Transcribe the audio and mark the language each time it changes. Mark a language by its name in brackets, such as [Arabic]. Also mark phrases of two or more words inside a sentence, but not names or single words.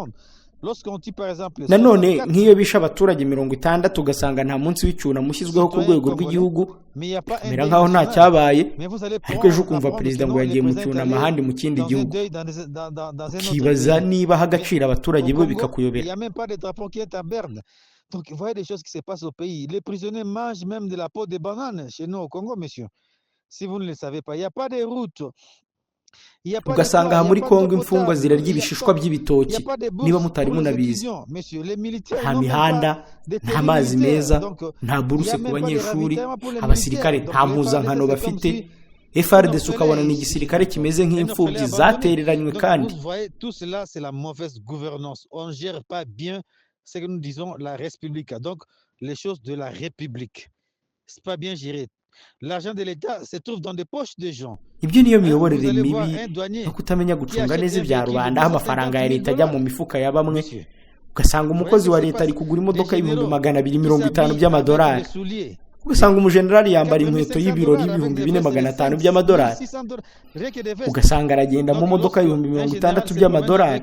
[Kinyarwanda] Nanone nk'iyo bisha abaturage 60 ugasanga nta munsi w'icyunamo ushyizweho ku rwego rw'igihugu, bikamera nk'aho nta cyabaye, ariko ejo ukumva perezida ngo yagiye mu cyunamo ahandi mu kindi gihugu. Ukibaza niba aha agaciro abaturage bo bikakuyobera. [French] Donc, vous voyez des choses qui se passent au pays. Les prisonniers mangent même de la peau de banane chez nous au Congo, monsieur. Si vous ne le savez pas, il n'y a pas de route. [Kinyarwanda] Ugasanga aha muri Kongo imfungwa zirarya ibishishwa by'ibitoki, niba mutari munabizi. Nta mihanda, nta mazi meza, nta buruse ku banyeshuri, abasirikare nta mpuzankano bafite. FARDC ukabona ni igisirikare kimeze nk'imfubyi zatereranywe kandi. [French] Tout cela, c'est la mauvaise gouvernance. On ne gère pas bien ce que nous disons la République. Donc, les choses de la République. C'est pas bien géré. L'argent de l'État se trouve dans des poches des gens. [Kinyarwanda] Ibyo niyo miyoborere mibi no kutamenya gucunga neza ibya rubanda, aho amafaranga ya leta ajya mu mifuka ya bamwe. Ugasanga umukozi wa leta ari kugura imodoka $250 by'amadolari, ugasanga umujenerali yambara inkweto y'ibirori $4,500 by'amadolari, ugasanga aragenda mu modoka $60,000 by'amadolari.